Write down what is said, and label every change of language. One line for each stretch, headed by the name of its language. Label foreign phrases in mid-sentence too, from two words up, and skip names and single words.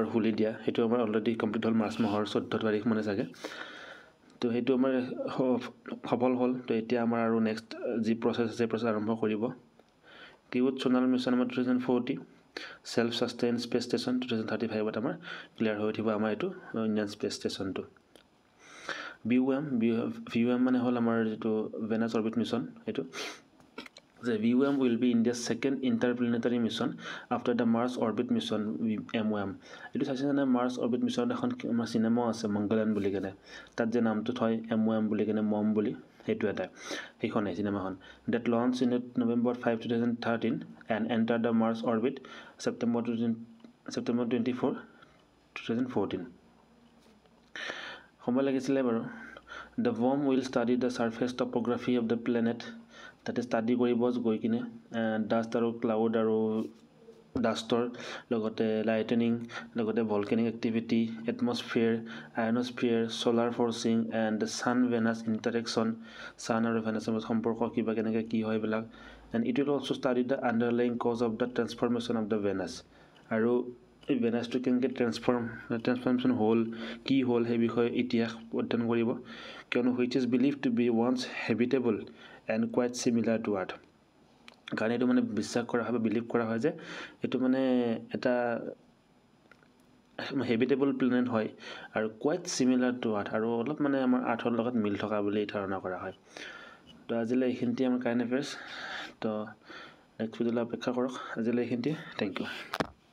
Assamese: খুলি দিয়া হেতু আমাৰ অলৰেডি কমপ্লিট হল মাৰ্চ মাহৰ 14 তাৰিখ মানে চাগে তো হেতু আমাৰ সফল হল তো এতিয়া আমাৰ আৰু নেক্সট জি প্ৰসেস আছে প্ৰসেস আৰম্ভ কৰিব কিউট সোনাল মিছন আমাৰ 2040
English: self sustain space station
Assamese: 2035 ত আমাৰ ক্লিয়াৰ হৈ উঠিব আমাৰ এটো
English: Indian space stationটো
Assamese: VUM মানে হল আমাৰ যেটো ভেনাছ অৰ্বিট মিছন এটো
English: The VUM will be India's second interplanetary mission after the Mars Orbit Mission MOM. It is actually a Mars Orbit Mission
Assamese: এখন আমাৰ সিনেমা আছে মংগলয়ান বুলি কেনে তাত যে নামটো থয় MOM বুলি কেনে মম বুলি হেতু এটা এইখন সিনেমাখন
English: that launched in November 5 2013 and entered the Mars orbit September 24 2014
Assamese: সময় লাগিছিলে বাৰু
English: The worm will study the surface topography of the planet
Assamese: তাতে স্টাডি কৰিব গৈ কিনে ডাস্ট আৰু ক্লাউড আৰু ডাস্টৰ লগতে লাইটেনিং লগতে
English: volcanic activity atmosphere ionosphere solar forcing and Sun Venus interaction
Assamese: সান আৰু ভেনাছৰ সম্পৰ্ক কিবা কেনেকৈ কি হয় বিলাক
English: and it will also study the underlying cause of the transformation of the Venus
Assamese: আৰু এই ভেনাছটো কেনেকৈ ট্ৰান্সফৰমেশন হল কি হল সেই বিষয়ে ইতিহাস অধ্যয়ন কৰিব কিয়নো
English: which is believed to be once habitable and quite similar to earth
Assamese: কাৰণ এটো মানে বিশ্বাস কৰা হয় বিলিভ কৰা হয় যে এটো মানে এটা
English: habitable planet
Assamese: হয় আৰু
English: quite similar to earth
Assamese: আৰু অলপ মানে আমাৰ আৰ্থৰ লগত মিল থকা বুলি ধাৰণা কৰা হয় তো আজিলৈ এইখিনিতে আমাৰ
English: current affairs
Assamese: তো নেক্সট ভিডিঅ'লৈ অপেক্ষা কৰক আজিলৈ এইখিনিতে
English: thank you